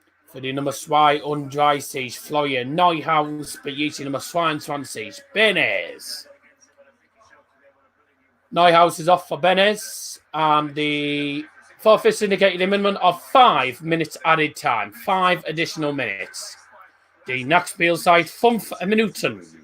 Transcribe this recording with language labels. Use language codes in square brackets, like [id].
[de] Für die Nummer 32 Florian Neuhaus bei die Nummer 22 Benes. [en] Neuhaus is off for Benes, and the forfeits indicated a minimum of 5 minutes added time. 5 additional minutes. [de] Die Nachspielzeit 5 Minuten.